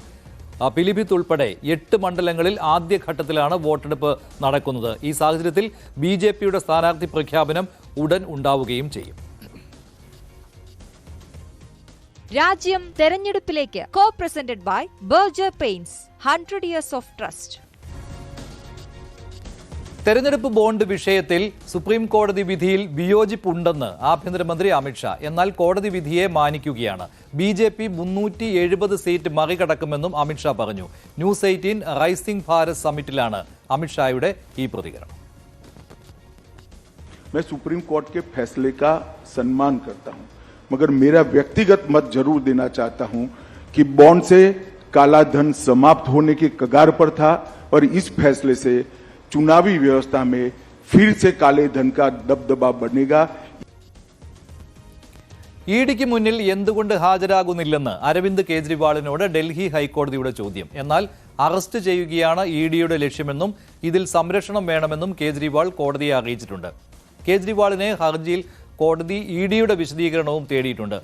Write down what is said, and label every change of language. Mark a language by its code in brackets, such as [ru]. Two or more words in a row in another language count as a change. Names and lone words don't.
[ml] പിലിഭിത്ത് ഉൾപ്പെടെ 8 മണ്ഡലങ്ങളിൽ ആദ്യഘട്ടത്തിലാണ് വോട്ടെടുപ്പ് നടക്കുന്നത്. ഈ സാഹചര്യത്തിൽ BJPയുടെ സ്ഥാനാർത്ഥി പ്രഖ്യാപനം ഉടൻ ഉണ്ടാവുകയും ചെയ്യും. രാജ്യം തെരഞ്ഞെടുപ്പിലേക്ക്. [en] Co presented by Berger Paints 100 years of trust. [ml] തെരഞ്ഞെടുപ്പ് ബോണ്ട് വിഷയത്തിൽ സുപ്രീം കോടതി വിധിയിൽ വിയോജിപ്പുണ്ടെന്ന് ആഭ്യന്തരമന്ത്രി അമിത്ഷാ. എന്നാൽ കോടതി വിധിയെ മാനിക്കുകയാണ്. BJP 370 സീറ്റ് മറികടക്കുമെന്നും അമിത്ഷാ പറഞ്ഞു. ന്യൂസ് 18 റൈസിംഗ് ഭാരത് സമ്മിറ്റിലാണ് അമിത്ഷായുടെ ഈ പ്രതികരണം. [hi] मैं सुप्रीम कोर्ट के फैसले का सम्मान करता हूं, मगर मेरा व्यक्तिगत मत जरूर देना चाहता हूं कि बॉन्ड से काला धन समाप्त होने की कगार पर था और इस फैसले से चुनावी व्यवस्था में फिर से काले धन का दबदबा बढ़ेगा. [ml] ഇഡിക്ക് മുന്നിൽ എന്തുകൊണ്ട് ഹാജരാകുന്നില്ലെന്ന് അരവിന്ദ് കേജ്രിവാളിനോട് ഡൽഹി ഹൈക്കോടതിയുടെ ചോദ്യം. എന്നാൽ അറസ്റ്റ് ചെയ്യുകയാണ് ഇഡിയുടെ ലക്ഷ്യമെന്നും ഇതിൽ സംരക്ഷണം വേണമെന്നും കേജ്രിവാൾ കോടതിയെ അറിയിച്ചിട്ടുണ്ട്. കേജ്രിവാളിനെ ഹർജിയിൽ കോടതി ഇഡിയുടെ വിശദീകരണവും തേടിയിട്ടുണ്ട്.